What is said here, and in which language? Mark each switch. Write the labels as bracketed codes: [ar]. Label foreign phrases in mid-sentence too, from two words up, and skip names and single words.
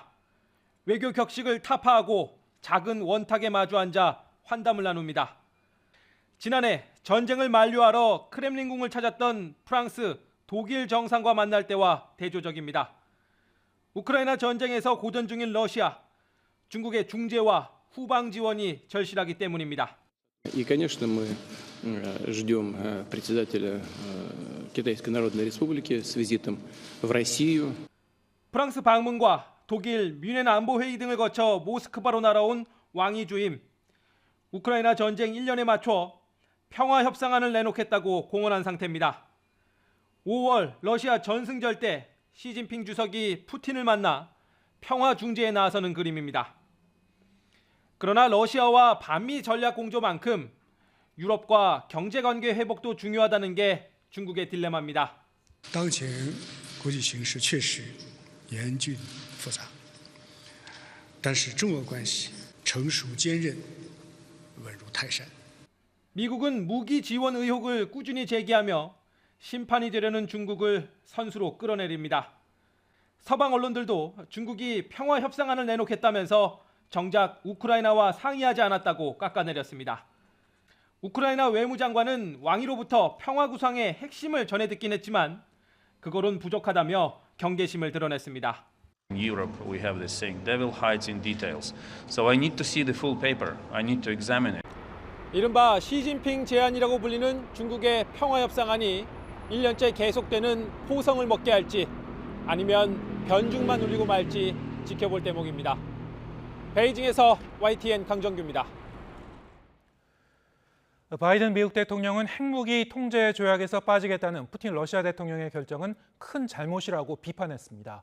[ko] 외교 격식을 타파하고 작은 원탁에 마주 앉아 환담을 나눕니다. 지난해 전쟁을 만류하러 크렘린궁을 찾았던 프랑스, 독일 정상과 만날 때와 대조적입니다. 우크라이나 전쟁에서 고전 중인 러시아, 중국의 중재와 후방 지원이 절실하기 때문입니다. [ru] И, конечно, мы ждем председателя Китайской Народной Республики с визитом в Россию. [ko] 프랑스 방문과 독일 뮌헨 안보 회의 등을 거쳐 모스크바로 날아온 왕이 주임. 우크라이나 전쟁 1년에 맞춰 평화 협상안을 내놓겠다고 공언한 상태입니다. 5월 러시아 전승절 때 시진핑 주석이 푸틴을 만나 평화 중재에 나서는 그림입니다. 그러나 러시아와 반미 전략 공조만큼 유럽과 경제 관계 회복도 중요하다는 게 중국의 딜레마입니다. [zh] 当前国际形势确实严峻复杂，但是中俄关系成熟坚韧，稳如泰山。 [ko] 미국은 무기 지원 의혹을 꾸준히 제기하며 심판이 되려는 중국을 선수로 끌어내립니다. 서방 언론들도 중국이 평화 협상안을 내놓겠다면서 정작 우크라이나와 상의하지 않았다고 깎아내렸습니다. 우크라이나 외무장관은 왕위로부터 평화 구상의 핵심을 전해 듣긴 했지만 그거론 부족하다며 경계심을 드러냈습니다. [en] In Europe, we have this saying, "Devil hides in details." So I need to see the full paper. I need to examine it. [ko] 이른바 시진핑 제안이라고 불리는 중국의 평화 협상안이 1년째 계속되는 포성을 먹게 할지 아니면 변죽만 울리고 말지 지켜볼 대목입니다. 베이징에서 YTN 강정규입니다. 바이든 미국 대통령은 핵무기 통제 조약에서 빠지겠다는 푸틴 러시아 대통령의 결정은 큰 잘못이라고 비판했습니다.